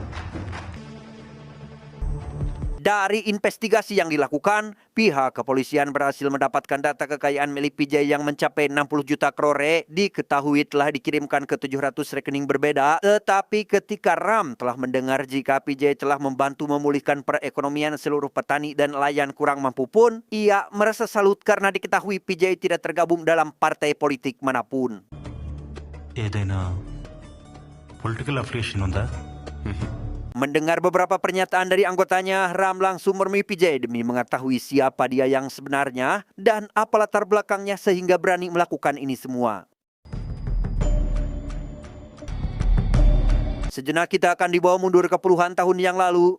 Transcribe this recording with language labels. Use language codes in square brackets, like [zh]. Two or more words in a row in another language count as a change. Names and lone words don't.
[id] Dari investigasi yang dilakukan, pihak kepolisian berhasil mendapatkan data kekayaan milik PJ yang mencapai 60 juta krore diketahui telah dikirimkan ke 700 rekening berbeda. Tetapi ketika Ram telah mendengar jika PJ telah membantu memulihkan perekonomian seluruh petani dan nelayan kurang mampu pun, ia merasa salut karena diketahui PJ tidak tergabung dalam partai politik manapun. [te] ఏదైనా [en] political affiliation [te] ఉందా? [id] Mendengar beberapa pernyataan dari anggotanya, Ram langsung menemui PJ demi mengetahui siapa dia yang sebenarnya dan apa latar belakangnya sehingga berani melakukan ini semua. Sejenak kita akan dibawa mundur ke puluhan tahun yang lalu.